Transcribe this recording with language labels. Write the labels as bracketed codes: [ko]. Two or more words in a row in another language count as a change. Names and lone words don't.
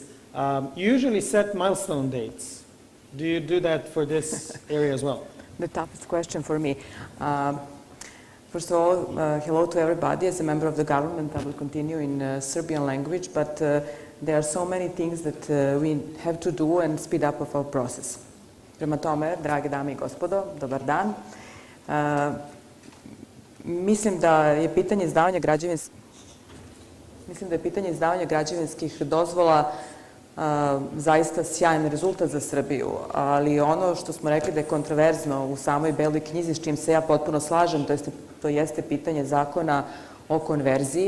[en] You usually set milestone dates. Do you do that for this area as well? The toughest question for me. First of all, hello to everybody. As a member of the government, I will continue in Serbian language, but there are so many things that we have to do and speed up of our process. [sr] Prema tome, drage dame I gospodo, dobar dan. Mislim da je pitanje izdavanja građevinskih dozvola zaista sjajan rezultat za Srbiju, ali ono što smo rekli da je kontroverzno u samoj beloj knjizi, s čim se ja potpuno slažem, to jeste pitanje zakona o konverziji.